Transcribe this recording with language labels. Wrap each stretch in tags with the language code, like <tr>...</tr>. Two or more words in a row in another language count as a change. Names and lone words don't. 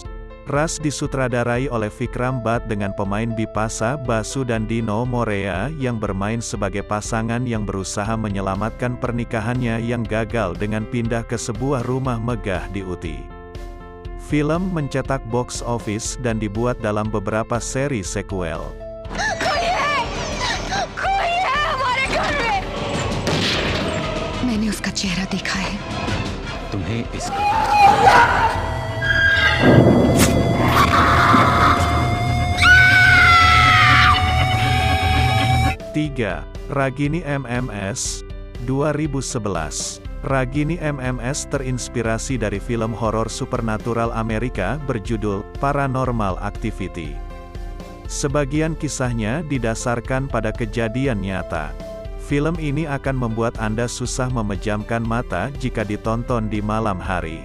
<id>Ras disutradarai oleh Vikram Bhatt dengan pemain Bipasa Basu dan Dino Morea yang bermain sebagai pasangan yang berusaha menyelamatkan pernikahannya yang gagal dengan pindah ke sebuah rumah megah di Uti. Film mencetak</id> <en>box office</en> <id>dan dibuat dalam beberapa seri sequel.</id> <hi>मैंने उसका चेहरा देखा है। तुम्हें इसका</hi> <id>3. Ragini MMS 2011. Ragini MMS terinspirasi dari film horor supernatural Amerika berjudul Paranormal Activity. Sebagian kisahnya didasarkan pada kejadian nyata. Film ini akan membuat Anda susah memejamkan mata jika ditonton di malam hari.</id>